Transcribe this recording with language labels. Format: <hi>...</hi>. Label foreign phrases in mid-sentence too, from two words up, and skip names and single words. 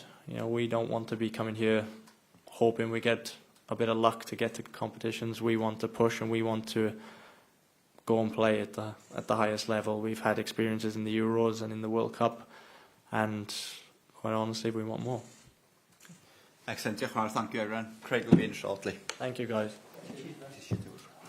<en>We don't want to be coming here hoping we get a bit of luck to get to competitions. We want to push, and we want to go and play at the highest level. We've had experiences in the Euros and in the World Cup, and quite honestly, we want more. Excellent.</en> <cy>Diolch yn fawr.</cy> <en>Thank you, everyone. Craig will be in shortly. Thank you, guys. Thank you.</en>